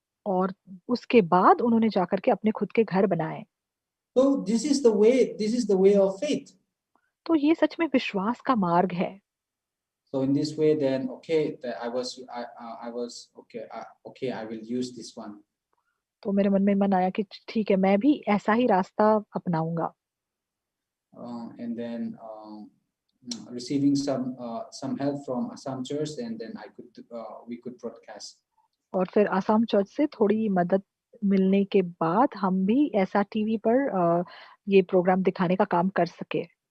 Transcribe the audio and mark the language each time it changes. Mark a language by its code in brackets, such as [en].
[hi] और उसके बाद उन्होंने जाकर के अपने खुद के घर बनाए। [en] So this is the way of faith. [hi] तो ये सच में विश्वास का मार्ग है। [en] So in this way, then I was okay. I will use this one. [hi] तो मेरे मन में मन आया कि ठीक है, मैं भी ऐसा ही रास्ता अपनाऊंगा। [en] And then receiving some help from Assam Church, and then we could broadcast. [hi] और फिर आसाम चर्च से थोड़ी मदद मिलने के बाद हम भी ऐसा टीवी पर ये प्रोग्राम दिखाने का काम कर सके।